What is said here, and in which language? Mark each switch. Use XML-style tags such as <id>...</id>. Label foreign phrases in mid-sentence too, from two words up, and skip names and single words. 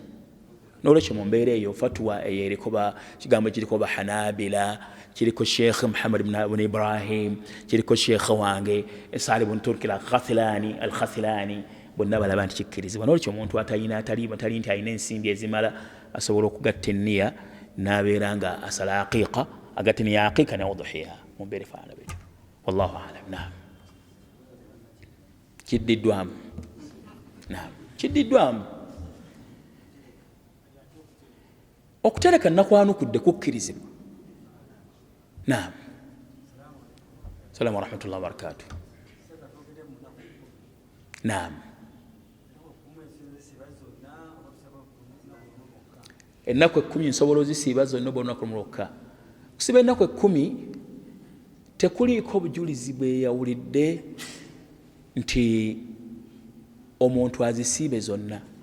<lg>N'olwekyo mu mbeera eyo fatwa eyo eriko kigambo kiriko bahanabila kiriko Sheikh Muhammad ibn Ibrahim kiriko Sheikh wange Salih ibn Turki al-Khathilani bonna balaba nti kikkirizibwa. N'olwekyo omuntu atali nti alina ensimbi ezimala asobola okugatta enniya n'abeera nga asala aqiqa agatta enniya ya aqiqa ne udhiya mu mbeera efaanana bwetyo.</lg> <ar>Wallahu a'lam.</ar> <lg>Naam kiddiddwamu. Naam kiddiddwamu. Okutereka nakwanukudde kukkirizibwa. Naam.</lg> <ar>Assalamu wa rahmatullahi wa barakatuh.</ar> <lg>Naam. Ennaku 10 nsobola ozisiiba zonna bw'olunaku lumulokka. Kusiba ennaku 10 tekuliiko bujulizi bweyawulidde nti omuntu azisiibe zonna.</lg>